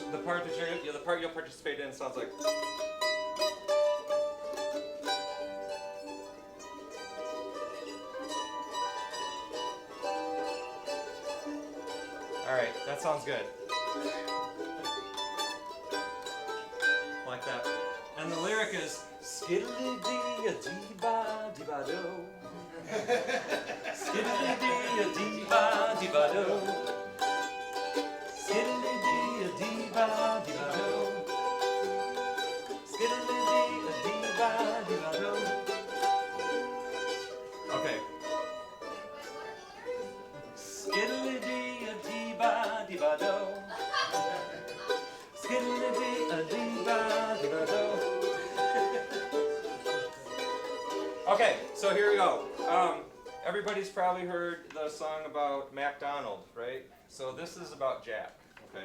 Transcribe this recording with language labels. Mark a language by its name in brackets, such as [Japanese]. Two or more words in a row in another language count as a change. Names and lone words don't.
[English] The part that the part you'll participate in sounds like. All right, that sounds good. Like that. And the lyric is skiddly-dee-a-dee-ba-dee-ba-do. Skiddly-dee-a-dee-ba-dee-ba-do. Skiddly-dee-a-dee-ba-dee-ba-do. Skiddly-dee-a-dee-ba-dee-ba-do. Okay. Skiddly-dee-a-dee-ba-dee-ba-do. Skiddly-dee-a-dee-ba-dee-ba-do. Okay, so here we go. Everybody's probably heard the song about MacDonald, right? So this is about Jack, okay?